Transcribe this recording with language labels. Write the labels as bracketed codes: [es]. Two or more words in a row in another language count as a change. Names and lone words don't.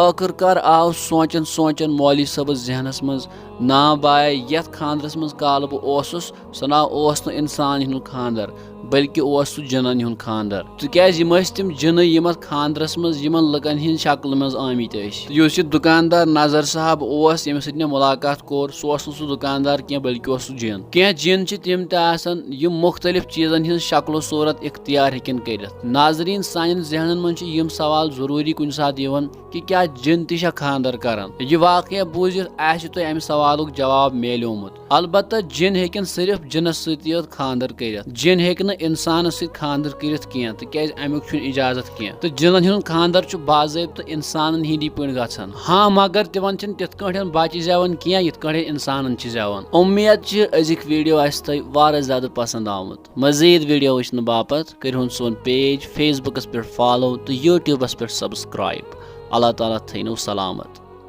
[ks] आखिरकार आव सोचन सोचन मौलवी صٲबस जहनस मज ना बाय यथ खानदरस मज काल बह ओसुस सह ना इंसान हुंद खानदर बल्कि सह जिनन हुंद खानदर। तिक तिम जिन यम खानदरस मज यमन लुकन हिंद शक्ल मज आमित। यह दुकानदार नजर साहब यम सत मे मुलाकात कोर सह दुकानदार कह बल्कि सह जिन। कह जिन तिम तम मुख्तलिफ चीजन हिंद शक्लो सूरत इख्तियार हेकन कर। नाजरीन सान जहनन मज यम सवाल जरूरी कुन सात कि क्या जिन तह खानदर करान। यह वाकया बूझित तुह अमि सवालुक जवाब मेलोमुत। अलबत्ता जिन हेकन सिर्फ जिनस सत खानदर कर। जिन हेक इंसान सत खानदर कर तिक अमुक इजाजत कह तो जिनन हुंद खानदर बाज़ाब्त इंसान हिंदी पे गन। हाँ मगर तिमन तिथ बच्चे जेवन कह यिथ इंसान जेवन। उम्मीद अजिक वीडियो आस तुह ज्यादा पसंद आमुत। मजीद वीडियो वुचन बापत कर सोन पेज फेसबुकस पे फॉलो तो यूट्यूबस पे सब्सक्राइब। अल्लाह ताला थैनो सलामत।